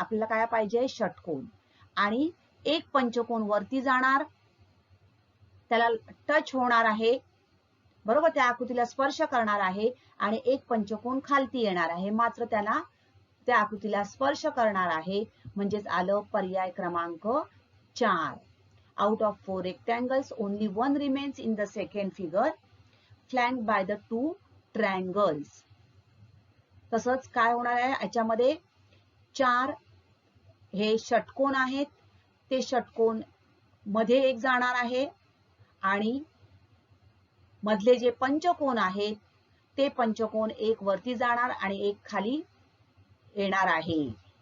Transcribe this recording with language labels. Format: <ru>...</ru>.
<mr>आपल्याला काय पाहिजे, षटकोन. आणि एक पंचकोन वरती जाणार, त्याला टच होणार आहे, बरोबर, त्या आकृतीला स्पर्श करणार आहे, आणि एक पंचकोन खालती येणार आहे, मात्र त्याला त्या आकृतीला स्पर्श करणार आहे. म्हणजेच आलं पर्याय क्रमांक 4.</mr> <en>Out of 4 rectangles, only one remains in the second figure, flanked by the 2 triangles.</en> <mr>तसंच काय होणार आहे, याच्यामध्ये 4 हे षटकोन आहेत, ते षटकोन मध्ये एक जाणार आहे, आणि मधले जे पंचकोन आहेत ते पंचकोन एक वरती जाणार आणि एक खाली येणार आहे.</mr>